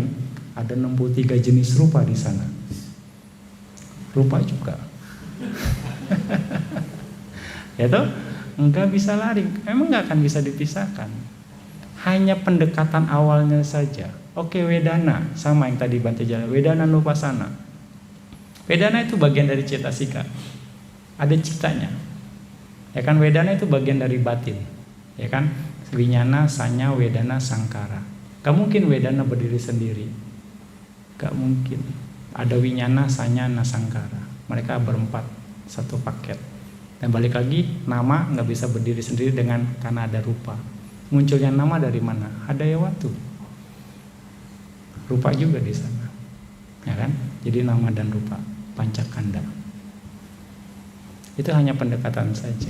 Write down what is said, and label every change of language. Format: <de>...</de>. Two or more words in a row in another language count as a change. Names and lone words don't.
<id>Ada 63 jenis rupa di sana. Rupa juga. Ya toh? Enggak bisa lari. Emang enggak akan bisa dipisahkan. Hanya pendekatan awalnya saja. Oke, Vedana sama yang tadi Bante jalan.</id> <pi>Vedana Nupasana.</pi> <id>Vedana itu bagian dari cetasika. Ada citanya. Ya kan, Vedana itu bagian dari batin. Ya kan?</id> <pi>Winyana, sanya, Vedana, sangkara.</pi> <id>Gak mungkin Vedana berdiri sendiri. Gak mungkin. Ada</id> <pi>winyana, sanya,</pi> <id>sangkara. Mereka berempat, satu paket. Dan balik lagi, nama gak bisa berdiri sendiri karena ada rupa. Munculnya nama dari mana? Hadayawatu. Rupa juga di sana. Ya kan? Jadi nama dan rupa, pancakanda. Itu hanya pendekatan saja.</id>